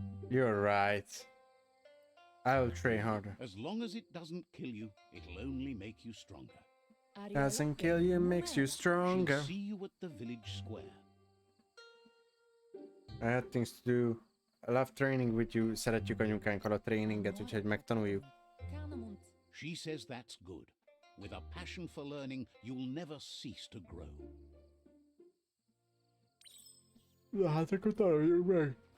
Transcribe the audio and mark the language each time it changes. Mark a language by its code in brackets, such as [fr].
[en] You're right. I'll train harder. As long as it doesn't kill you, it'll only make you stronger. Doesn't kill you, makes you stronger. She'll see you at the village square. I had things to do. I love training with you. [hu] Szeretjük anyukánkkal a tréninget, úgyhogy megtanuljuk. [en] She says that's good. With a passion for learning, you'll never cease to grow. [hu] Na hát akkor tanuljuk meg.